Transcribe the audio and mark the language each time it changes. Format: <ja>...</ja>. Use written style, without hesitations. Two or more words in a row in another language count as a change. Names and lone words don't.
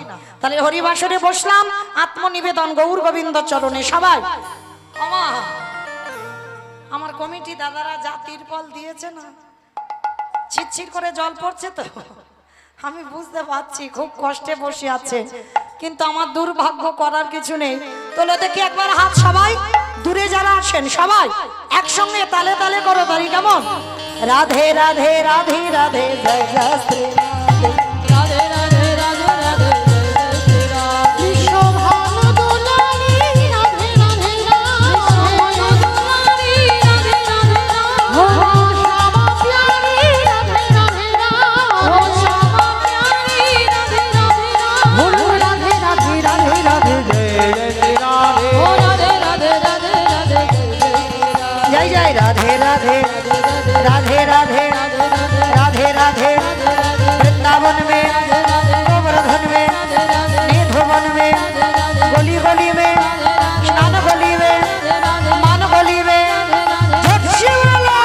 <bn>তাহলে হরিবাসরে বসলাম আত্মনিবেদন গৌর গোবিন্দ চরণে সবাই আমা আমার কমিটি দাদারা যা তিরপল দিয়েছে না ছিটছিট করে জল পড়ছে তো আমি বুঝতে পারছি খুব কষ্টে বসে আছে কিন্তু আমার দুর্ভাগ্য করার কিছু নেই তোলো দেখি একবার হাত সবাই দূরে যারা আছেন সবাই একসঙ্গে তালে তালে করো তালি কেমন রাধে রাধে রাধে রাধে জয় জয় শ্রী রাধে। রাধে রাধে রাধে রাধে জয় জয় শ্রী রাধে</bn> <hi>विश्वभान दुलारी राधे राधे राधे दुलारी राधे राधे हो श्यामा प्यारी राधे राधे ओ श्यामा प्यारी राधे राधे हो राधे राधे राधे राधे जय जय श्री राधे ओ राधे राधे राधे राधे जय जय श्री राधे जय जय राधे राधे राधे राधे राधे राधे वृंदावन में गोवर्धन में निधुवन में गली गली में स्नान गली में मान गली में झपसी वाला</hi>